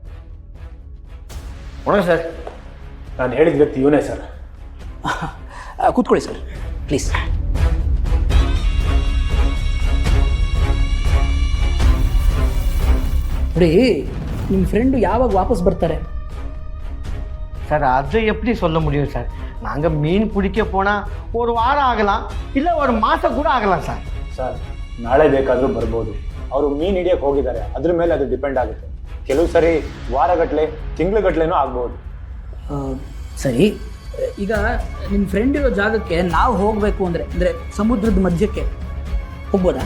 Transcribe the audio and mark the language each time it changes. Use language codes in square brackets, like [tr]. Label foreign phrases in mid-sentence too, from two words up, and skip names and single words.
[kn] ಸರ್, ನಾನು ಹೇಳಿದ ವ್ಯಕ್ತಿ ಇವನೇ ಸರ್. ಕೂತ್ಕೊಳ್ಳಿ ಸರ್, ಪ್ಲೀಸ್. ನೋಡಿ, ನಿಮ್ಮ ಫ್ರೆಂಡು ಯಾವಾಗ ವಾಪಸ್ ಬರ್ತಾರೆ? [ta] சார் அதை எப்படி சொல்ல முடியும் சார்? நாங்கள் மீன் பிடிக்க போனால் ஒரு வாரம் ஆகலாம், இல்லை ஒரு மாதம் கூட ஆகலாம் சார். [kn] ಸರ್, ನಾಳೆ ಬೇಕಾದರೂ ಬರ್ಬೋದು. ಅವರು ಮೀನು ಹಿಡಿಯೋಕೆ ಹೋಗಿದ್ದಾರೆ, ಅದ್ರ ಮೇಲೆ ಅದು ಡಿಪೆಂಡ್ ಆಗುತ್ತೆ. ಕೆಲವು ಸರಿ ವಾರಗಟ್ಟಲೆ, ತಿಂಗಳುಗಟ್ಟಲೆನೂ ಆಗ್ಬೋದು. ಸರಿ, ಈಗ ನಿಮ್ಮ ಫ್ರೆಂಡ್ ಇರೋ ಜಾಗಕ್ಕೆ ನಾವು ಹೋಗಬೇಕು ಅಂದರೆ ಸಮುದ್ರದ ಮಧ್ಯಕ್ಕೆ ಹೋಗ್ಬೋದಾ?